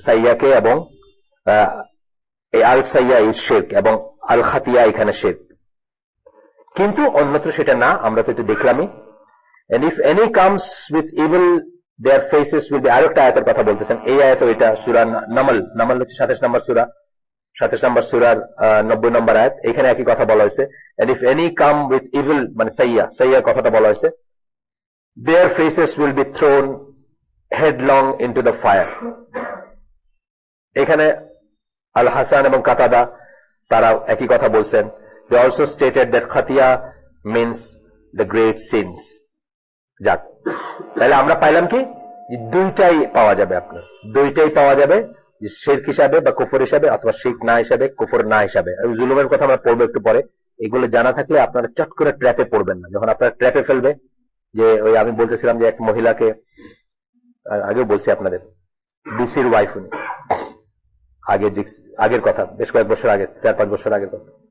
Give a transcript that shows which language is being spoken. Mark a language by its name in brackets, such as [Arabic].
[Bangla] সাইয়াকে এবং আল সাইয়া ইজ শিরক এবং আল খাতিয়া এখানে শিরক, কিন্তু অন্যত্র সেটা না। আমরা তো এটা দেখলামই। [English] And if any comes with evil, their faces will be, [Bangla] আরেকটা আয়াতের কথা বলতেছেন, এই আয়াত এটা সূরা নামল হচ্ছে 27 নম্বর সূরা, 27 নম্বর সূরার 90 নম্বর আয়াত। এখানে একই কথা বলা হয়েছে। [English] And if any come with evil, [Bangla] মানে সাইয়ার কথাটা বলা হয়েছে, [English] their faces will be thrown headlong into the fire। [Bangla] এখানে আল হাসান এবং কাতাদা তারা একই কথা বলছেন। [English] They also stated that খাতিয়া means the great sins। [Bangla] যাক, তাহলে আমরা পাইলাম কি, দুইটাই পাওয়া যাবে, আপনার দুইটাই পাওয়া যাবে, শিরক হিসাবে বা কুফর হিসাবে, অথবা শিরক না হিসাবে, কুফর না হিসাবে। জুলুমের কথা আমরা পড়বো একটু পরে। এগুলো জানা থাকলে আপনারা চট করে ট্র্যাপে পড়বেন না। যখন আপনারা ট্র্যাপে ফেলবে, যে ওই আমি বলতেছিলাম যে এক মহিলাকে, আগেও বলছি আপনাদের, ডিসির ওয়াইফ, উনি আগের কথা, বেশ কয়েক বছর আগে, 4-5 বছর আগের কথা।